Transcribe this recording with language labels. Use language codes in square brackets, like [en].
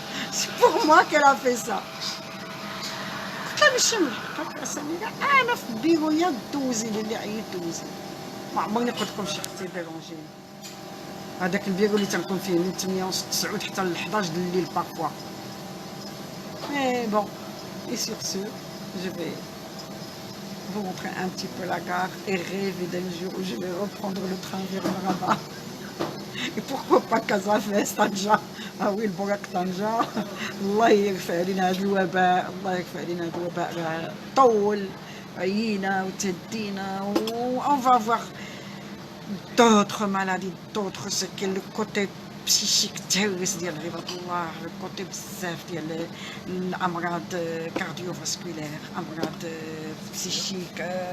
[fr] C'est pour moi qu'elle a fait ça. [ar] قلت لها ماشي ملحقة أساميرة أنا في بيرويا دوزي اللي عييت دوزي. ما عمرني قلت لكم شي اختي ديرونجيني. هذاك البيرو اللي تنكون فيه من 8 ونص 9 حتى ل 11 د الليل بارفوا. [fr] Mais bon, et sur ce, je vais vous montrer un petit peu la gare et rêver d'un jour où je vais reprendre le train vers le Rabat. بوركوا با كازافيس طنجة، وي البوراق طنجة. [ar] الله يرفع علينا هذا الوباء، الله يرفع علينا هذا الوباء، راه طول عيينا وتهدينا. [fr] و اون فا فوار d'autres maladies, d'autres séquelles, le côté psychique [ar] تهرس ديال عباد الله، الكوتي بزاف ديال الامراض كارديوفاسكولير، امراض بسيشيك.